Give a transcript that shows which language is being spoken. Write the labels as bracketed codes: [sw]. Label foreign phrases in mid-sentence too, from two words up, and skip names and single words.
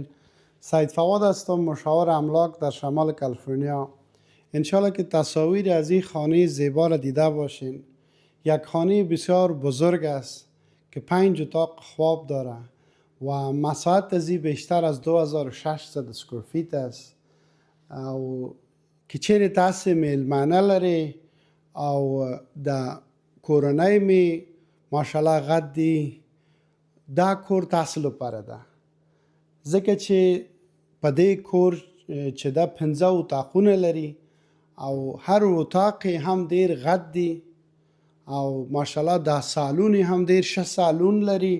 [fa] سید فواد هستم، مشاور املاک در شمال کالیفرنیا. انشالله که تصاویر از این خانه زیبا را دیده باشین. یک خانه بسیار بزرگ است که 5 اتاق خواب داره و مساحت از این بیشتر از 2600 [en] square feet [fa] است. [ps] او که چیرې تاسې میلمانه لري او د کورنۍ می ماشاءالله غټ دی، دا کور تاسو لپاره ده. ځکه چې په دې کور چې دا 15 اتاقونه لري او هر اتاق هم ډیر غټ دی او ماشاءالله دا سالون هم ډیر ښه سالون لري.